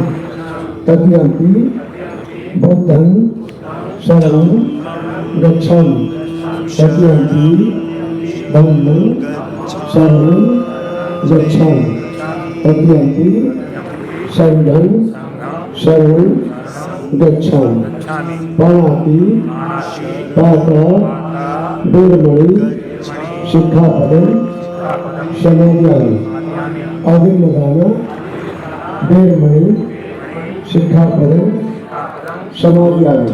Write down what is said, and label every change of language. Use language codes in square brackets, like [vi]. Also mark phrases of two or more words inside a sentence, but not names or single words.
[pi] तृतीयं बुद्धं शरणं गच्छामि। तृतीयं धम्मं शरणं गच्छामि। तृतीयं संघं शरणं गच्छामि। पाणाति पाता वेरमणि शिक्षापदं समादयामि। अभिमदान वेरमणि शिक्षापदं समादयामि।